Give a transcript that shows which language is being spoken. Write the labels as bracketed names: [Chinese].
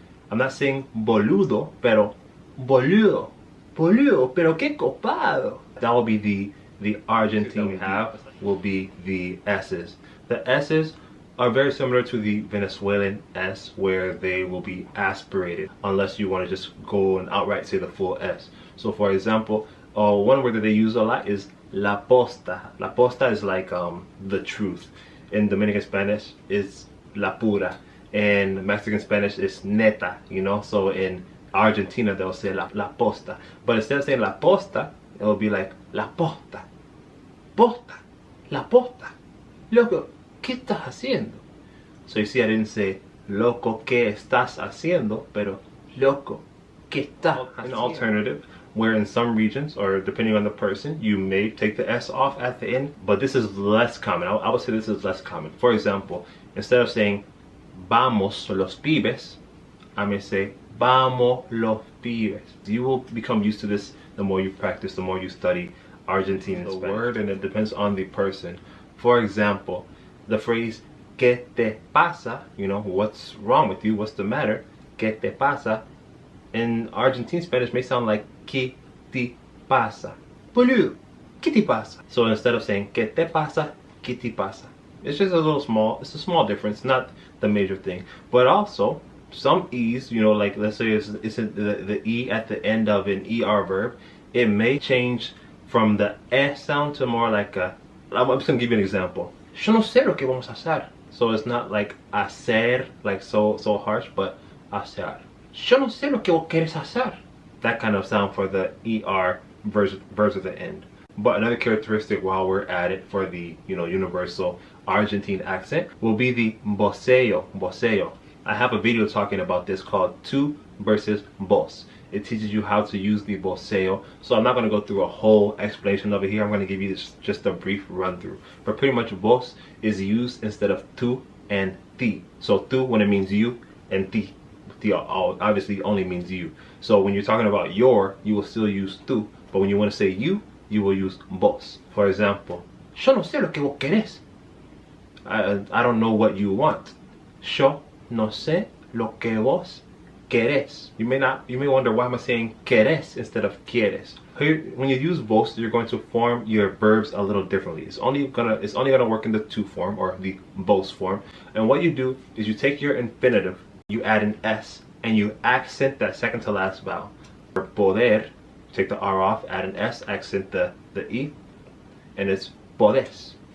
[English] I'm not saying [Spanish] boludo, pero boludo, boludo, pero que copado. [English] That will be the Argentine we have, will be the S's. The S's are very similar to the Venezuelan S, where they will be aspirated, unless you want to just go and outright say the full S. So for example, one word that they use a lot is la posta. La posta is like the truth. In Dominican Spanish, it's la pura. In Mexican Spanish, it's neta, So in Argentina, they'll say la posta. But instead of saying la posta, it'll be like la posta. Posta. La posta. [Spanish] Loco, ¿qué estás haciendo? [English] So you see, I didn't say [Spanish] loco, ¿qué estás haciendo? Pero loco, ¿qué estás haciendo? [English] An alternative, where in some regions, or depending on the person, you may take the S off at the end, but this is less common. I would say this is less common. For example, instead of saying [Spanish] vamos los pibes, [English] I may say vamos los pibes. You will become used to this the more you practice, the more you study Argentine Spanish. The word, and it depends on the person. For example, the phrase [Spanish] ¿qué te pasa? [English] What's wrong with you? What's the matter? [Spanish] ¿Qué te pasa? [English] In Argentine Spanish may sound like [Spanish] ¿qué te pasa? [English] Boludo, ¿qué te pasa? So instead of saying ¿qué te pasa? ¿Qué te pasa? It's just it's a small difference, not the major thing. But also, some E's, like let's say it's the E at the end of an ER verb, it may change from the S sound to more like a, I'm just gonna give you an example. [Spanish] Yo no sé lo que vamos a hacer. [English] So it's not like hacer, like so harsh, but hacer. [Spanish] Yo no sé lo que vos querés hacer. [English] That kind of sound for the ER verbs at the end. But another characteristic while we're at it for the universal Argentine accent will be the voceo. Voceo. I have a video talking about this called tu versus vos. It teaches you how to use the voceo. So I'm not going to go through a whole explanation of it here. I'm going to give you just a brief run through. But pretty much vos is used instead of tu and ti. So tu when it means you, and ti obviously only means you. So when you're talking about your, you will still use tu. But when you want to say you will use vos. For example, [Spanish] yo no sé lo que vos querés. [English] I don't know what you want. [Spanish] Yo no sé lo que vos querés. [English] You may wonder, why am I saying querés instead of quieres? Here, when you use vos, you're going to form your verbs a little differently. It's only gonna work in the tu form, or the vos form. And what you do is you take your infinitive, you add an S, and you accent that second to last vowel. For poder, take the R off, add an S, accent the E, and it's podés.